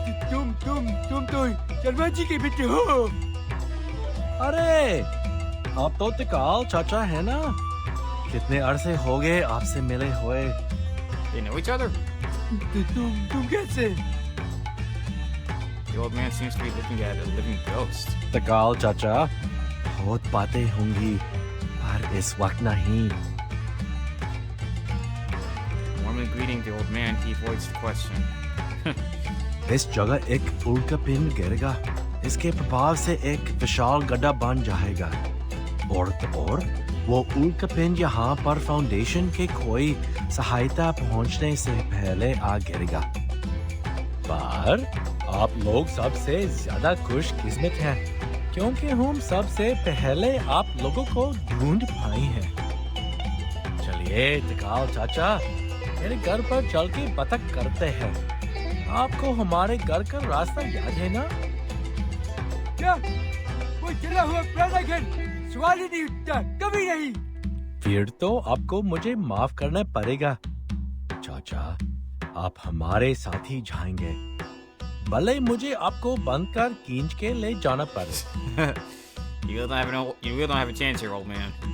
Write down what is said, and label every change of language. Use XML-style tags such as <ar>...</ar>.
<hi>तुम तो शर्मा जी के बेटे हो। अरे, आप तो तिकाल चाचा है ना? कितने अरसे हो गए आपसे मिले हुए?</hi> <en>They know each other?</en> <hi>तुम कैसे?</hi> <en>The old man seems to be looking at a living ghost.</en> <hi>तिकाल चाचा, बहुत बातें होंगी, पर इस वक्त नहीं.</hi> <en>Warmly greeting the old man, he avoids the question.</en> <hi>इस जगह एक उल्का पिंड गिरेगा. इसके प्रभाव से एक विशाल गड्ढा बन जाएगा. और वो उल्का पिंड यहाँ पर फाउंडेशन के कोई सहायता पहुँचने से पहले आ गिरेगा. पर आप लोग सबसे ज्यादा खुशकिस्मत हैं, क्योंकि हम सबसे पहले आप लोगों को ढूंढ पाए हैं. चलिए तिकाल चाचा, मेरे घर पर चल के बतख करते हैं. आपको हमारे घर का रास्ता याद है ना? क्या? वो जला हुआ पुराना घर सवाल ही नहीं उठता, कभी नहीं. फिर तो आपको मुझे माफ करना पड़ेगा. चाचा, आप हमारे साथ ही जाएंगे, भले मुझे आपको बंद कर खींच के ले जाना पड़े.</hi> <en>You really don't have a chance here, old man.</en>